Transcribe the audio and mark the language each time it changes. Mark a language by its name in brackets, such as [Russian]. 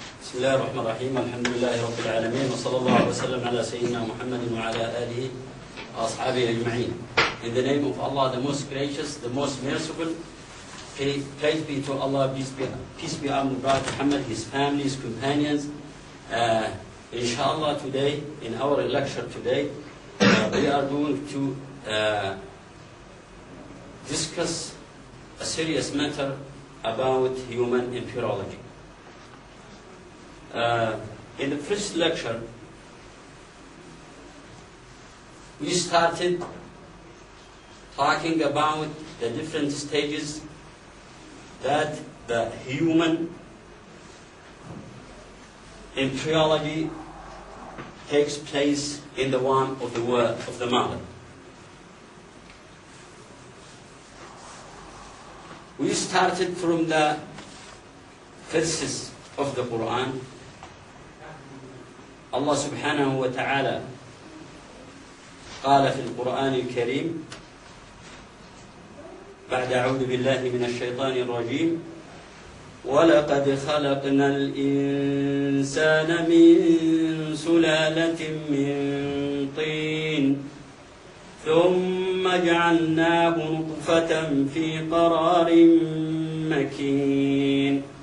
[Arabic] بسم الله الرحمن الرحيم الحمد لله رب العالمين وصلى الله وسلم على سيدنا محمد وعلى آله وأصحابه أجمعين. [English] In the name of Allah, the most gracious, the most merciful, praise be to Allah, peace be on the Prophet Muhammad, his family, his companions. Inshallah, today, in our lecture today, we are going to discuss a serious matter about human embryology. In the first lecture, we started talking about the different stages that the human embryology takes place in the womb of the mother. We started from the verses of the Quran. [Arabic] Allah subhanahu wa ta'ala قال في القرآن الكريم بعد أعوذ بالله من الشيطان الرجيم ولقد خلقنا الإنسان من سلالة من طين ثم جعلناه نطفة في قرار مكين